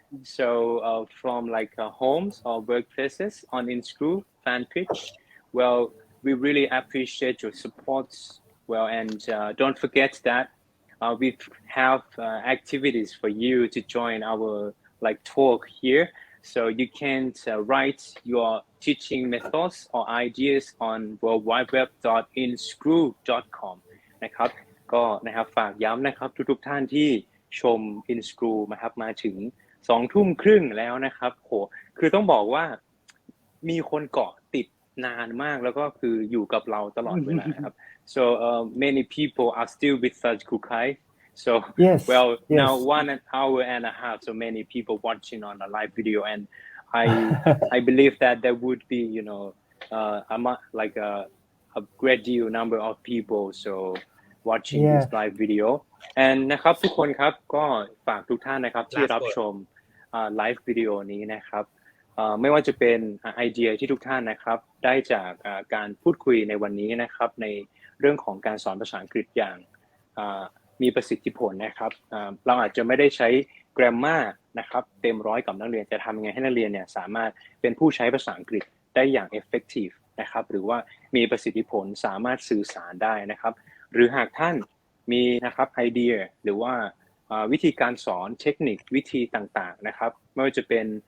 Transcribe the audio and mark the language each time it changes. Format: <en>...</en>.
<en>So from homes or workplaces on Inskru fan page. Well, we really appreciate your support. Well, and don't forget that we have activities for you to join our talk here. So you can write your teaching methods or ideas on worldwideweb.inskru.com</en> <th>นะครับก็นะครับฝากย้ำนะครับทุกท่านที่ชม Inskru นะครับมาถึง 20:30 น. แล้วนะครับโหคือต้องบอกว่ามีคนเกาะติดนานมากแล้วก็คืออยู่กับเราตลอดเวลาครับ</th> <en>so many people are still with us Kukai. So now 1 hour and a half, so many people watching on a live video, and I believe that there would be a great deal number of people so watching this live video.</en> <th>And นะครับทุกคนครับก็ฝากทุกท่านนะครับที่รับชมไลฟ์วิดีโอนี้นะครับไม่ว่าจะเป็นไอเดียที่ทุกท่านนะครับได้จากการพูดคุยในวันนี้นะครับในเรื่องของการสอนภาษาอังกฤษอย่าง มีประสิทธิผลนะครับเราอาจจะไม่ได้ใช้ grammar นะครับเต็มร้อยกับนักเรียนจะทำยังไงให้นักเรียนเนี่ยสามารถเป็นผู้ใช้ภาษาอังกฤษได้อย่าง effective นะครับหรือว่ามีประสิทธิผลสามารถสื่อสารได้นะครับหรือหากท่านมีนะครับไอเดียหรือว่าวิธีการสอนเทคนิควิธีต่างๆนะครับไม่ว่าจะเป็น</th>